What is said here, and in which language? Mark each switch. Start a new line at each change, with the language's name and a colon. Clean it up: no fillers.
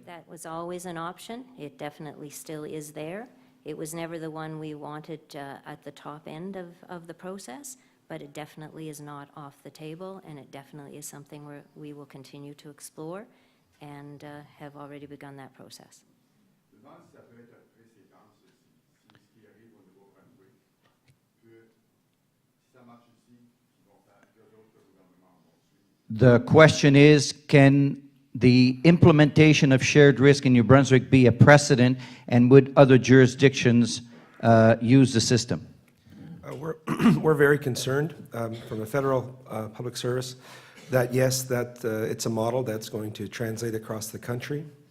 English: That was always an option. It definitely still is there. It was never the one we wanted at the top end of the process, but it definitely is not off the table, and it definitely is something we will continue to explore and have already begun that process.
French: Je me demande si ça peut être un précédent, ceci, si ce qui arrive au Nouveau-Brunswick, que si ça marche ici, que d'autres gouvernements vont suivre.
English: The question is, can the implementation of shared risk in New Brunswick be a precedent, and would other jurisdictions use the system? We're very concerned from a federal public service that, yes, that it's a model that's going to translate across the country.